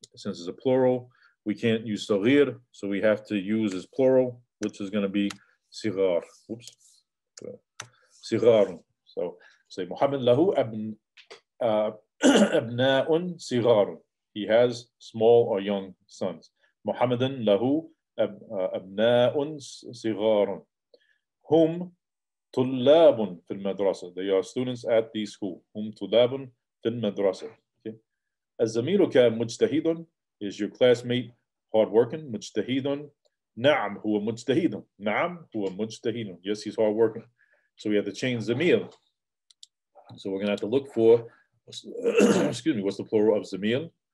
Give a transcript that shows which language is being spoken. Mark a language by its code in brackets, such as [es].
[en] Since it's a plural, we can't use saghir, so we have to use as plural, which is going to be sigar. Oops, sigar. So say Muhammad [ar] lahu abna'un sigar. [en] He has small or young sons. [ar] Muhammadan lahu abna'un sigar. Hum طلاب في المدرسة. [en] They are students at the school. [ar] هم طلاب في المدرسة. Okay. الزميلك مجتهد. [en] Is your classmate hardworking? [ar] مجتهد. نعم هو مجتهد. نعم هو مجتهد. [en] Yes, he's hardworking. So we have to change zamil. So we're going to have to look for, excuse me, what's the plural of zamil?